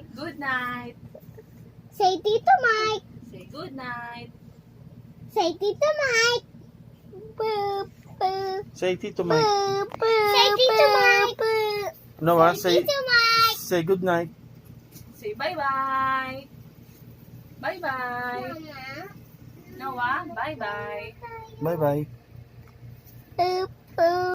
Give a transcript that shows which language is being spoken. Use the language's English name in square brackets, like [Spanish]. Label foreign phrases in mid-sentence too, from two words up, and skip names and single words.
[English] Good night. Tito Mike. Say good night. Say Tito Mike. Boop, boop, say Tito Mike. boop, boop. Say Tito Mike. No, say Tito Mike. say good night. Say bye-bye. Bye-bye. Noah, bye-bye. Bye bye. Boop, boop.